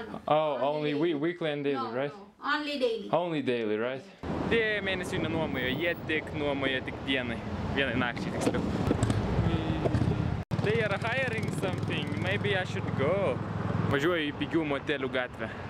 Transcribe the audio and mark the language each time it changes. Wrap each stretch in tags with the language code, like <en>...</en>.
<en>Only weekly and daily, right? No, only daily. Only daily, right?</en> <lt>Tie mėnesių nenuomojo, jie tik nuomoja tik vienai nakčiai tiksliau.</lt> <en>They are hiring something, maybe I should go.</en> <lt>Važiuoju į pigių motelių gatvę.</lt>